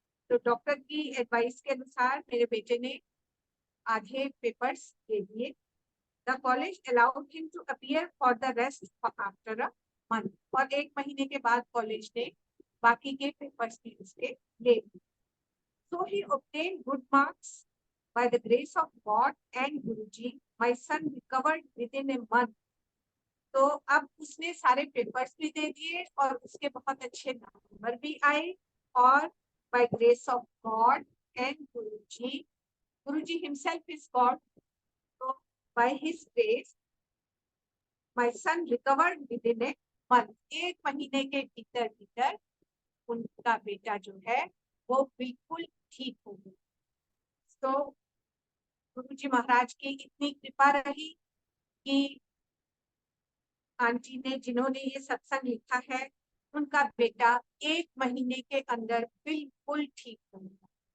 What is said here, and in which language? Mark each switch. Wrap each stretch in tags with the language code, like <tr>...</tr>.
<hi>तो डॉक्टर की एडवाइस के अनुसार मेरे बेटे ने आधे पेपर्स दे दिए।</hi> <en>The college allowed him to appear for the rest after a month.</en> <hi>और 1 महीने के बाद कॉलेज ने बाकी के पेपर्स भी उसके ले लिए।</hi> <en>So he obtained good marks by the grace of God and Guruji. My son recovered within a month.</en> <hi>तो अब उसने सारे पेपर्स भी दे दिए और उसके बहुत अच्छे नंबर भी आए। और</hi> <en>by grace of God and Guruji, Guruji himself is God. So by his grace, my son recovered within a month.</en> <hi>1 महीने के भीतर भीतर उनका बेटा जो है वो बिल्कुल ठीक हो गया। तो गुरु जी महाराज की इतनी कृपा रही कि आंटी ने, जिन्होंने ये सत्संग लिखा है, उनका बेटा 1 महीने के अंदर बिल्कुल ठीक हो गया।</hi>